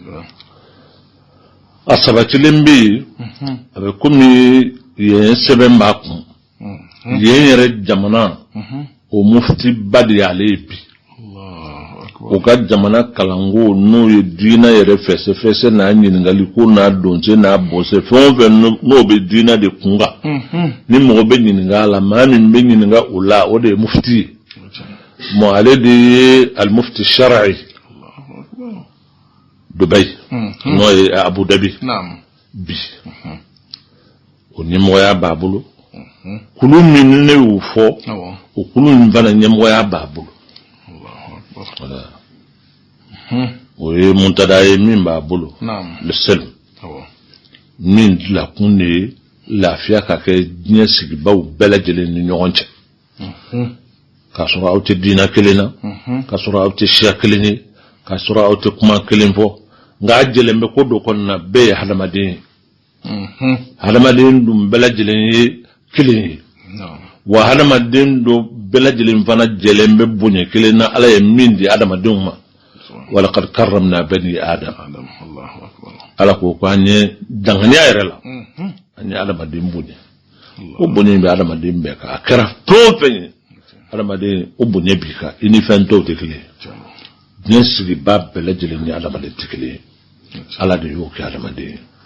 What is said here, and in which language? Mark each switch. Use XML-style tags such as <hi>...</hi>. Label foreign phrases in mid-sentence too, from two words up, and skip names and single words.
<bm>a sabatilen bɛ yen a bɛ komi yen sɛbɛn b'a kun yen yɛrɛ jamana o mufti ba de y'ale ye bi o ka jamana kalanko n'o ye diinɛ yɛrɛ fɛsɛfɛsɛ n'a ɲininkali ko n'a donse n'a bɔse fɛn o fɛn n'o bɛ diinɛ de kun kan ni mɔgɔ bɛ ɲininka a la maa min bɛ ɲininka o la o de ye mufti ye bon ale de ye</bm> <ar>المفتي الشرعي</ar> <bm>Dubai n'o ye Abu Dhabi bi o ɲɛmɔgɔya b'a bolo kulu min ne y'o fɔ o kulu in fana ɲɛmɔgɔya b'a bolo o ye Muntada ye min b'a bolo</bm> <fr>le seul</fr> <bm>min dilakun de ye lafiya ka kɛ diɲɛ sigibaw bɛɛ lajɛlen ni ɲɔgɔn cɛ k'a sɔrɔ aw tɛ diinɛ kelen na k'a sɔrɔ aw tɛ siya kelen ye k'a sɔrɔ aw tɛ kuma kelen fɔ nka a jɛlen bɛ ko dɔ kɔnɔna bɛɛ ye hadamaden ye hadamaden dun bɛɛ lajɛlen ye kelen ye wa hadamaden dɔ bɛɛ lajɛlen fana jɛlen bɛ bonya kelen na Ala ye min di hadamadenw ma</bm> <ar>ولقد كرمنا بني آدم</ar> <bm>Ala ko an ye danganiya yɛrɛ la an ye hadamaden bonya o bonya bɛ hadamaden bɛɛ kan a kɛra fɛn o fɛn ye hadamaden o bonya b'i kan i ni fɛn tɔw tɛ kelen ye diɲɛ sigiba bɛɛ lajɛlen ni hadamaden tɛ kelen ye Ala de y'o kɛ hadamaden ye</bm>